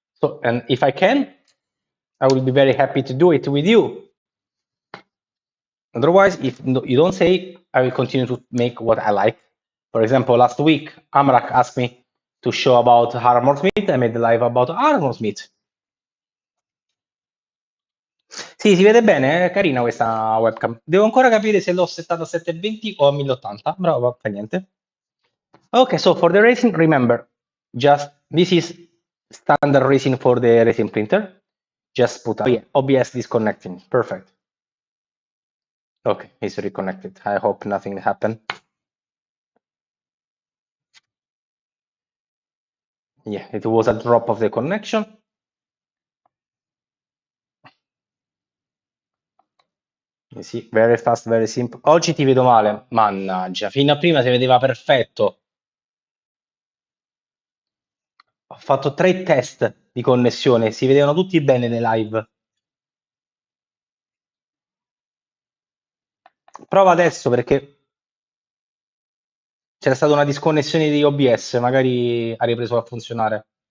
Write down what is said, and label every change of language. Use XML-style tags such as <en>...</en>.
<en>So, and if I can, I will be very happy to do it with you. Otherwise, if you don't say, I will continue to make what I like. For example, last week, Amrak asked me to show about Armor Smith. I made a live about Armor Smith.</en> <it>Sì, si vede bene, è carina questa webcam. Devo ancora capire se l'ho settata a 720 o a 1080. Bravo, fa niente.</it> <en>Okay, so for the resin, remember, just this is standard resin for the resin printer. Just put OBS disconnecting. Perfect. Okay, it's reconnected. I hope nothing happened. Yeah, it was a drop of the connection. Sì, very fast, very simple.</en> <it>Oggi ti vedo male, mannaggia, fino a prima si vedeva perfetto. Ho fatto 3 test di connessione, si vedevano tutti bene nei live. Prova adesso perché c'era stata una disconnessione di OBS, magari ha ripreso a funzionare.</it>